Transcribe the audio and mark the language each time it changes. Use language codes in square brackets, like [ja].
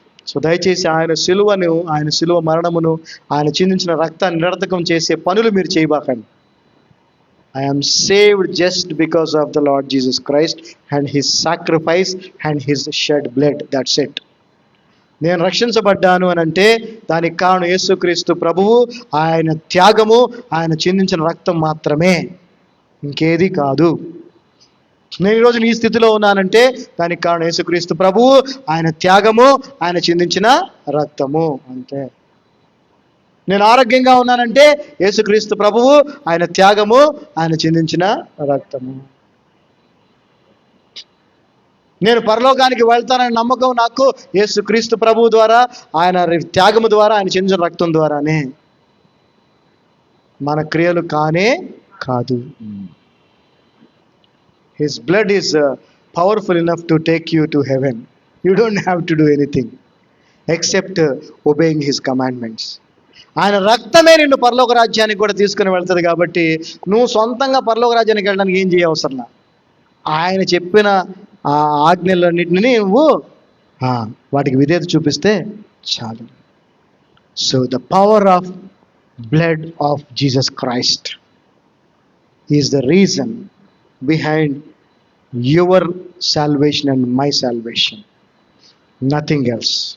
[te] So దయచేసి ఆయన సిలువ మరణమును, ఆయన చిందించిన రక్తాన్ని నిరర్థకం చేసే పనులు మీరు చేయబాకండి. [en] I am saved just because of the Lord Jesus Christ and his sacrifice and his shed blood. That's it. [te] నేను రక్షించబడ్డాను అని అంటే దానికి కారణం యేసుక్రీస్తు ప్రభువు, ఆయన త్యాగము, ఆయన చిందించిన రక్తం మాత్రమే, ఇంకేది కాదు. నేను ఈరోజు ఈ స్థితిలో ఉన్నానంటే దానికి కారణం యేసుక్రీస్తు ప్రభువు, ఆయన త్యాగము, ఆయన చిందించిన రక్తము, అంతే. నేను ఆరోగ్యంగా ఉన్నానంటే యేసుక్రీస్తు ప్రభువు, ఆయన త్యాగము, ఆయన చిందించిన రక్తము. నేను పరలోకానికి వెళ్తానని నమ్మకం నాకు యేసుక్రీస్తు ప్రభువు ద్వారా, ఆయన త్యాగము ద్వారా, ఆయన చిందించిన రక్తం ద్వారానే. మన క్రియలు కానే కాదు. [en] His blood is powerful enough to take you to heaven. You don't have to do anything except obeying his commandments. [te] ఆయన రక్తమే నిన్ను పరలోక రాజ్యానికి కూడా తీసుకుని వెళ్తుంది. కాబట్టి నువ్వు సొంతంగా పరలోక రాజ్యానికి వెళ్ళడానికి ఏం చేయవసరంలా, ఆయన చెప్పిన ఆ ఆజ్ఞలన్నింటినీ నువ్వు వాటికి విధేయత చూపిస్తే చాలు. [en] So the power of blood of Jesus Christ is the reason behind your salvation and my salvation, nothing else.